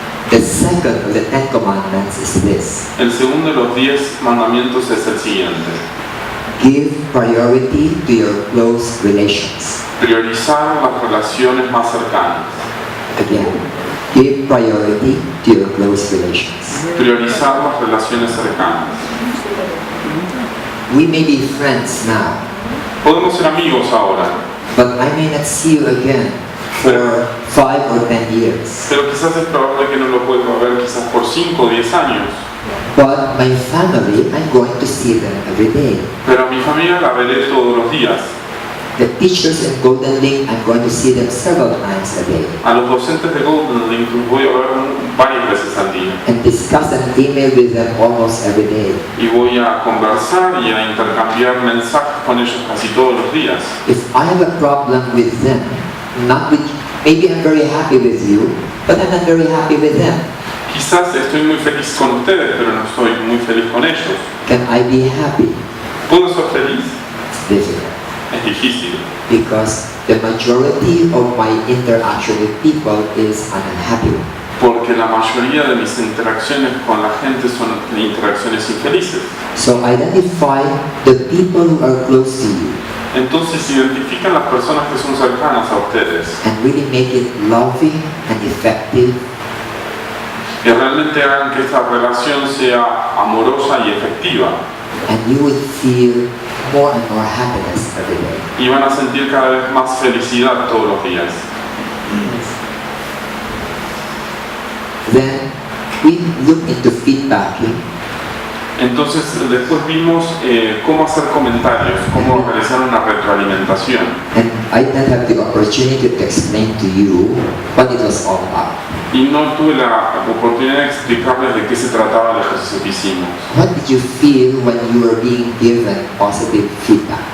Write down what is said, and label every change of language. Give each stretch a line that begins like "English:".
English: The second of the 10 commandments is this.
Spanish: El segundo de los 10 mandamientos es el siguiente.
English: Give priority to your close relations.
Spanish: Priorizar las relaciones más cercanas.
English: Again, give priority to your close relations.
Spanish: Priorizar las relaciones cercanas.
English: We may be friends now,
Spanish: Podemos ser amigos ahora,
English: but I may not see you again for 5 or 10 years.
Spanish: pero quizás es probable que no lo pueda ver quizás por 5 o 10 años.
English: But my family, I'm going to see them every day.
Spanish: Pero a mi familia la veré todos los días.
English: The teachers in Golden Link, I'm going to see them several times a day.
Spanish: A los docentes de Golden Link los voy a ver varias veces al día.
English: And discuss and email with them almost every day.
Spanish: Y voy a conversar y a intercambiar mensajes con ellos casi todos los días.
English: If I have a problem with them, not with, maybe I'm very happy with you, but I'm not very happy with them.
Spanish: Quizás estoy muy feliz con ustedes, pero no estoy muy feliz con ellos.
English: Can I be happy?
Spanish: ¿Puedo ser feliz?
English: It's difficult.
Spanish: Es difícil.
English: Because the majority of my interaction with people is an unhappy one.
Spanish: Porque la mayoría de mis interacciones con la gente son interacciones infelices.
English: So identify the people who are close to you
Spanish: Entonces identifican las personas que son cercanas a ustedes
English: and really make it loving and effective,
Spanish: y realmente hagan que esta relación sea amorosa y efectiva.
English: and you will feel more and more happiness every day.
Spanish: Y van a sentir cada vez más felicidad todos los días.
English: Then we look into feedbacking,
Spanish: Entonces después vimos cómo hacer comentarios, cómo realizar una retroalimentación.
English: and I didn't have the opportunity to explain to you what it was all about.
Spanish: Y no tuve la oportunidad de explicarles de qué se trataba el ejercicio que hicimos.
English: What did you feel when you were being given positive feedback?